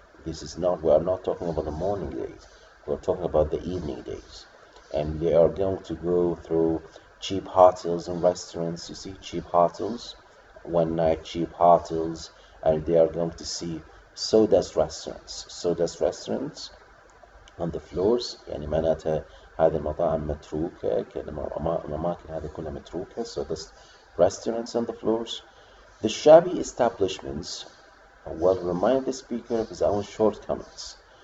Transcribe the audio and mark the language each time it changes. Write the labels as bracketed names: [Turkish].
[English] We are not talking about the morning days, we're talking about the evening days. And they are going to go through cheap hotels and restaurants. You see, cheap hotels, one night cheap hotels, and they are going to see sawdust restaurants on the floors. [Arabic] يعني معناتها هذه المطاعم متروكة, الأماكن هذه كلها متروكة, [English] sawdust restaurants on the floors. The shabby establishments will remind the speaker of his own shortcomings.